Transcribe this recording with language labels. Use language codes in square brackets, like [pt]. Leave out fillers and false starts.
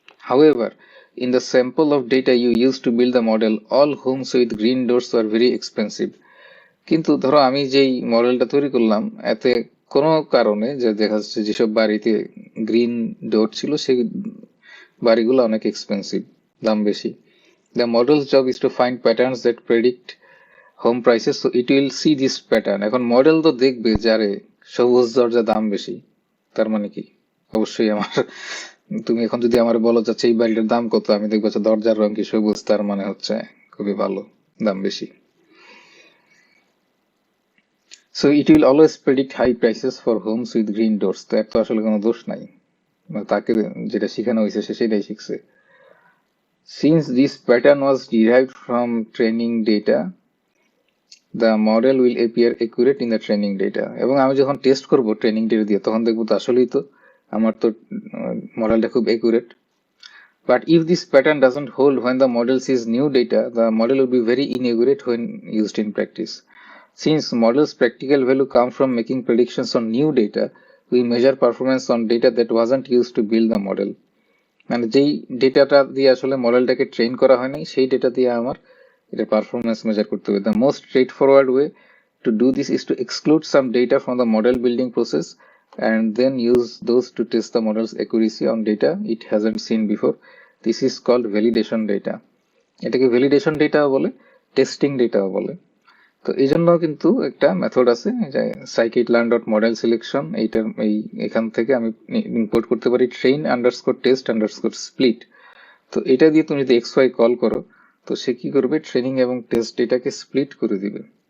[en] However, in the sample of data you used to build the model, all homes with green doors were very expensive. [bn] কিন্তু ধরো আমি যেই মডেলটা তৈরি করলাম এতে কোনো কারণে যে দেখা যাচ্ছে যেসব বাড়িতে গ্রিন ডট ছিল সেই বাড়িগুলো অনেক এক্সপেন্সিভ, দাম বেশি। [en] The model's job is to find patterns that predict home prices, so it will see this pattern. [bn] এখন মডেল তো দেখবে যে আরে সবুজ দরজা দাম বেশি, তার মানে কি অবশ্যই তুমি এখন যদি আমার বলো যাচ্ছে এই বাড়িটার দাম কত, আমি দেখবো যে দরজার রং কি সবুজ, তার মানে হচ্ছে খুবই ভালো, দাম বেশি। [en] So it will always predict high prices for homes with green doors. [bn] তো এর তো আসলে কোনো দোষ নাই, তাকে যেটা শেখানো হয়েছে সে সেটাই শিখছে। [en] Since this pattern was derived from training data, the model will appear accurate in the training data. [bn] এবং আমি যখন টেস্ট করব ট্রেনিং ডেটা দিয়ে তখন দেখবো তো আসলেই তো আমার তো মডেলটা খুব accurate. [en] But if this pattern doesn't hold when the model sees new data, the model will be very inaccurate when used in practice. Since models' practical value come from making predictions on new data, we measure performance on data that wasn't used to build the model. [bn] মানে যেই ডেটাটা দিয়ে আসলে মডেলটাকে train করা হয়নি সেই data দিয়ে আমার এটা পারফরমেন্স মেজার করতে হবে। [en] The most straightforward way to do this is to exclude some data from the model building process and then use those to test the model's accuracy on data it hasn't seen before. This is called validation data. [bn] এটাকে validation ডেটাও বলে, testing ডেটাও বলে। তো এই জন্য কিন্তু একটা method আছে যে scikit-learn.model selection, এখান থেকে আমি ইম্পোর্ট করতে পারি train_test_split। তো এটা দিয়ে তুমি যদি xy কল করো তো সে কি করবে, ট্রেনিং এবং টেস্ট ডেটাকে স্প্লিট করে দিবে।